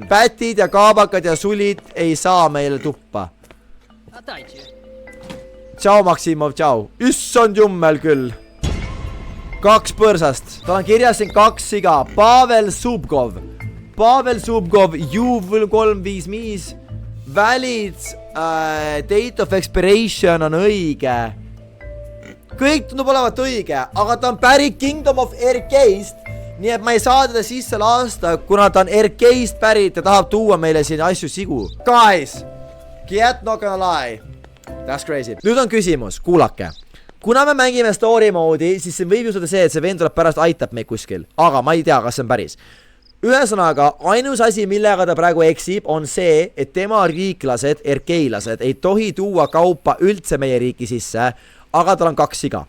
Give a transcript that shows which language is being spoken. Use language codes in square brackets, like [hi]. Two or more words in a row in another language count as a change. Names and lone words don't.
[et] Pätid ja kaabakad ja sulid ei saa meile tuppa. Tšau, Maksimov, tšau. Issand jummel küll. 2 põrsast. Tal on kirjas siin 2 siga. Pavel Subkov, U355. [en] Valid, date of expiration [et] on õige. Kõik tundub olevat õige, aga ta on pärit Kingdom of RK-st. Nii et ma ei saa teda sisse lasta, kuna ta on RK-st pärit ja tahab tuua meile siin asju sigu. [en] Guys, get not gonna lie. That's crazy. [et] Nüüd on küsimus, kuulake. Kuna me mängime story moodi, siis see võib juhtuda see, et see vend tuleb pärast aitab meid kuskil. Aga ma ei tea, kas see on päris. Ühesõnaga, ainus asi, millega ta praegu eksib, on see, et tema riiklased, RK-lased, ei tohi tuua kaupa üldse meie riiki sisse, aga tal on 2 siga.